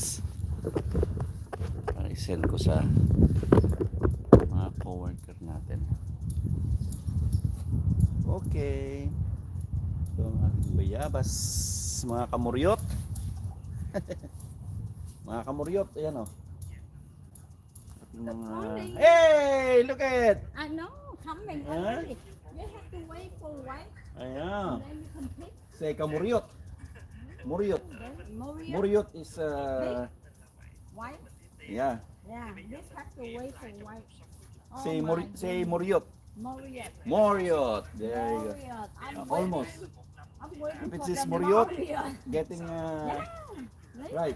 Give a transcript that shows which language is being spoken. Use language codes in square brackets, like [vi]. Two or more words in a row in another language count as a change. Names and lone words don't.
[tl] I-send ko sa mga coworker natin. Okay. Ito ang aking bayabas, mga kamuryot. Mga kamuryot, ayan o. [en] Hey, look at! I know, coming Huh? already. You have to wait for white, Ayan. then you can pick. Say kamuryot. Muryot. Moria, Muryot is white. yeah. Yeah, this have to wait for white. Oh Say my say goodness. muryot. Moria. Muryot. There you go. Moria. Almost. I'm waiting If it for says the Moriot, Moria. getting Yeah, right.